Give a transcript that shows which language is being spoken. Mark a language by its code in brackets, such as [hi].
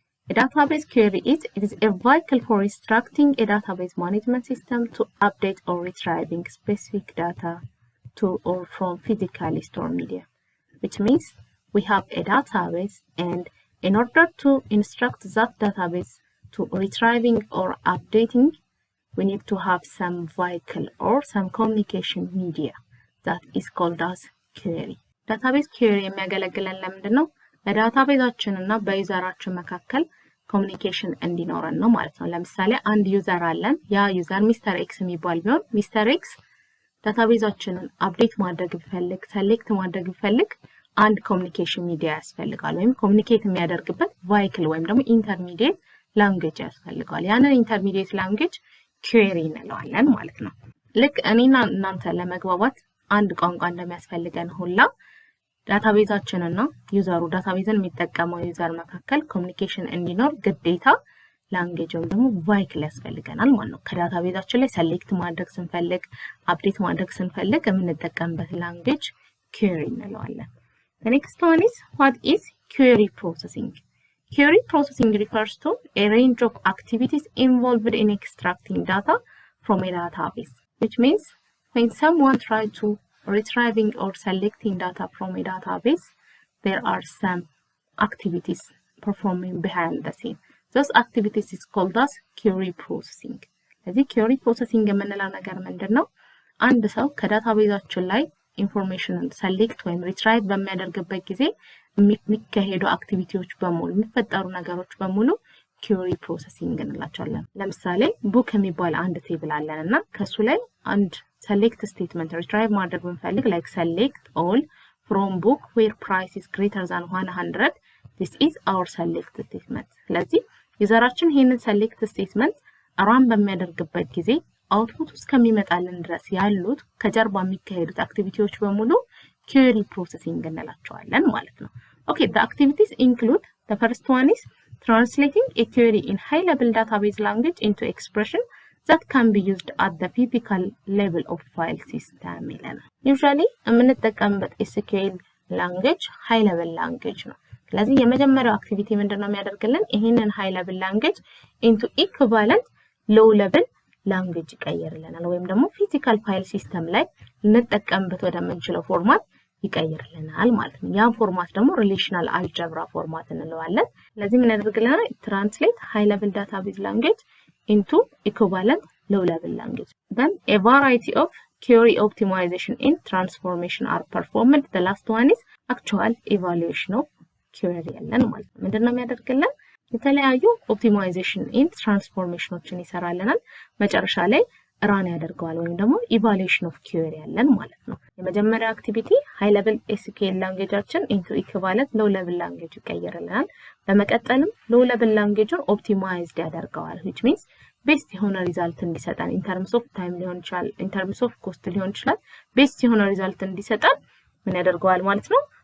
[en] A database query is a vehicle for instructing a database management system to update or retrieving specific data to or from physically stored media. Which means we have a database, and in order to instruct that database to retrieving or updating, we need to have some vehicle or some communication media that is called as query. [am] Database query የሚያገለግለን ለምንድን ነው? በዳታቤዛችንና በዩዘራችን መካከል ኮሙኒኬሽን እንዲኖረን ነው ማለት ነው። ለምሳሌ አንድ ዩዘር አለን። ያ ዩዘር ሚስተር ኤክስ የሚባል ቢሆን ሚስተር ኤክስ ዳታቤዛችንን አፕዴት ማድረግ ቢፈልግ ሰሌክት ማድረግ ቢፈልግ አንድ ኮሙኒኬሽን ሚዲያ ያስፈልጋል ወይም ኮሙኒኬት የሚያደርግበት ቫይክል ወይም ደግሞ ኢንተርሚዲየት ላንጉዌጅ ያስፈልጋል። ያንን ኢንተርሚዲየት ላንጉዌጅ ኩዌሪ እንለዋለን ማለት ነው። ልክ እኔና እናንተ ለመግባባት አንድ ቋንቋ እንደሚያስፈልገን ሁላ ዳታቤዛችንና ዩዘሩ ዳታቤዝን የሚጠቀመው ዩዘር መካከል ኮሙኒኬሽን እንዲኖር ግዴታ ላንጉዌጅ ወይም ደግሞ ቫይክል ያስፈልገናል ማለት ነው። ከዳታቤዛችን ላይ ሰሌክት ማድረግ ስንፈልግ አፕዴት ማድረግ ስንፈልግ የምንጠቀምበት ላንጉዌጅ ኩዌሪ እንለዋለን። [en] The next one is, what is query processing? Query processing refers to a range of activities involved in extracting data from a database, which means when someone tries to retrieving or selecting data from a database, there are some activities performing behind the scene. Those activities is called as query processing. [am] ስለዚህ query processing የምንለው ነገር ምንድነው? አንድ ሰው ከዳታቤዛችን ላይ ኢንፎርሜሽንን ሰሌክት ወይም ሪትራይቭ በሚያደርግበት ጊዜ የሚካሄዱ አክቲቪቲዎች በሙሉ የሚፈጠሩ ነገሮች በሙሉ query processing እንላቸዋለን። ለምሳሌ ቡክ የሚባል አንድ ቴብል አለንና ከሱ ላይ አንድ select statement retrieve ማድረግ ብንፈልግ [en] like select all from book where price is greater than 100, this is our select statement. [am] ስለዚህ ዩዘራችን ይሄንን select statement ራን በሚያደርግበት ጊዜ አውትፑት ውስጥ ከሚመጣልን ድረስ ያሉት ከጀርባ የሚካሄዱት አክቲቪቲዎች በሙሉ query processing እንላቸዋለን ማለት ነው። [en] Okay, the activities include, the first one is translating a query in high level database language into expression that can be used at the physical level of file system ይለናል። Usually የምንጠቀምበት SQL language high level language ነው። [am] ስለዚህ የመጀመሪያው አክቲቪቲ ምንድነው የሚያደርግልን? ይሄንን [en] high level language into equivalent low level language [am] ይቀይርልናል ወይም ደግሞ ፊዚካል ፋይል ሲስተም ላይ ልንጠቀምበት ወደምንችለው ፎርማት ይቀይርልናል ማለት ነው። ያ ፎርማት ደግሞ ሪሌሽናል አልጀብራ ፎርማት እንለዋለን። ስለዚህ ምን ያደርግልናል? [en] ትራንስሌት ሃይ ሌቭል ዳታቤዝ ላንጉዌጅ into equivalent low level language. Then a variety of query optimization and transformation are performed. The last one is actual evaluation of query [am] ያለን ማለት ነው። ምንድነው የሚያደርግልን? የተለያዩ ኦፕቲማይዜሽን ኤንድ ትራንስፎርሜሽኖችን ይሰራልናል። መጨረሻ ላይ ራን ያደርገዋል ወይም ደግሞ ኢቫሉዌሽን ኦፍ ኩዌሪ ያለን ማለት ነው። የመጀመሪያ አክቲቪቲ ሃይ ሌቭል ኤስኪኤል ላንጉዌጃችን ኢንቱ ኢኩቫለንት ሎው ሌቭል ላንጉዌጅ ይቀየርልናል። በመቀጠልም ሎው ሌቭል ላንጉዌጁን ኦፕቲማይዝድ ያደርገዋል which means ቤስት የሆነ ሪዛልት እንዲሰጣን ኢን ተርምስ ኦፍ ታይም ሊሆን ይችላል፣ ኢን ተርምስ ኦፍ ኮስት ሊሆን ይችላል። ቤስት የሆነ ሪዛልት እንዲሰጣን ምን ያደርገዋል ማለት ነው?